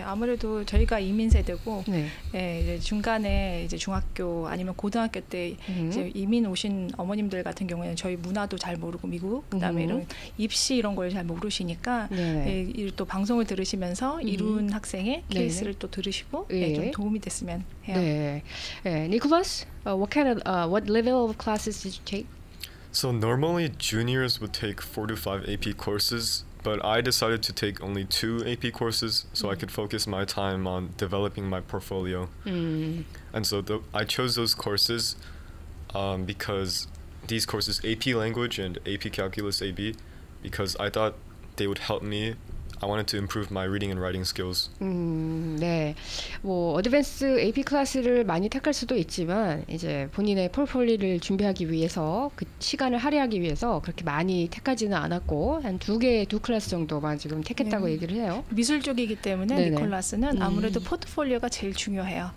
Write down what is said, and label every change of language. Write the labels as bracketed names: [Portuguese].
[Korean] 아무래도 저희가 이민 세대고, 네. 이제 중간에 이제 중학교 아니면 고등학교 때 이제 이민 오신 어머님들 같은 경우에는 저희 문화도 잘 모르고 미국, 그다음에 이런 입시 이런 걸 잘 모르시니까 또 방송을 들으시면서 이룬 학생의 케이스를 또 들으시고 좀 도움이 됐으면 해요. 네, 니콜라스. [English] What level of classes did you take? So normally juniors would take 4 to 5 AP courses, but I decided to take only 2 AP courses so I could focus my time on developing my portfolio. And so I chose those courses because these courses, AP Language and AP Calculus AB, because I thought they would help me. I wanted to improve my reading and writing skills. [Korean] 네, 뭐 어드밴스 AP 클래스를 많이 택할 수도 있지만 이제 본인의 포트폴리오를 준비하기 위해서 그 시간을 할애하기 위해서 그렇게 많이 택하지는 않았고 한 두 클래스 정도만 지금 택했다고 얘기를 해요. 미술 쪽이기 때문에 네네. 니콜라스는 아무래도 포트폴리오가 제일 중요해요.